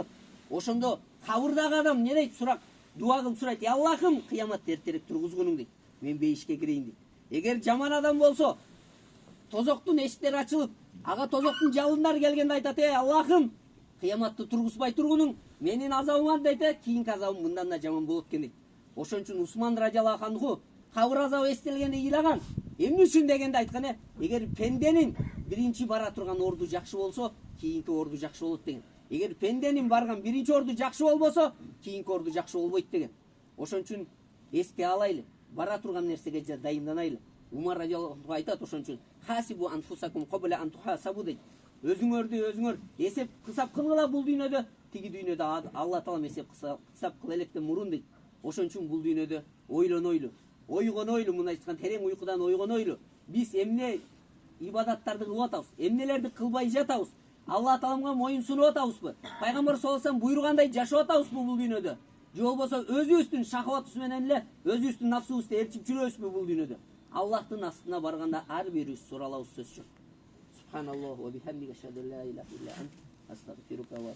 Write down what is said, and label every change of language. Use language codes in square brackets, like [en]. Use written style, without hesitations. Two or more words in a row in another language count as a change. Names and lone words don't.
[ky] Ошондо кабырдагы адам эмне дейт? Сурак, дуа кылып сурайт: "Аллахым, кыяматты эртерээк тургузгунуң" дейт. "Мен бейишке кирейин" дейт. Эгер жаман адам болсо, тозоктун эшиктери ачылып, ага тозоктун жалындары келгенде айтат: "Эй Аллахым, кыяматты тургузбай тургунуң, менин азабым" дейт. "Кийинки азабым мындан да жаман болот экен" дейт. Ошон үчүн Усман [ar] رضي الله عنه [ky] кабыр азабы эстелгенде ыйлаган. Эмне үчүн дегенде айткан: "Эгер пенденин биринчи бара турган орду жакшы болсо, кийинки орду жакшы болот" деген. Эгер пенденин барган биринчи орду жакшы болбосо, кийинки орду жакшы болбойт деген. Ошон үчүн эске алайлы, бара турган нерсеге дайынданайлы. Умар радиаллаху айтат ошон үчүн [ar] حاسبوا أنفسكم قبل أن تحاسبوا [ky] дейт. Өзүңөр эсеп кысап кылгыла бул дүйнөдө, тиги дүйнөдө Алла таалам эсеп кысап кыл электен мурун дейт. Ошон үчүн бул дүйнөдө ойлонойлу, ойгонойлу, мына айткан терең уйкудан ойгонойлу. Биз эмне ибадаттарды кылып атабыз, эмнелерди кылбай жатабыз? Алла тааламга моюн сунуп атабызбы? Пайгамбар [ar] صلى الله عليه وسلم [ky] буйругандай жашап атабызбы бул дүйнөдө? Же болбосо өзүбүздүн шахватыбыз менен эле өзүбүздүн нафсыбызды ээрчип жүрөбүзбү бул дүйнөдө? Аллахтын астына барганда ар бирибиз суралабыз сөзсүз. [ar] سبحان الله وبحمده أشهد أن لا إله إلا أنت أستغفرك و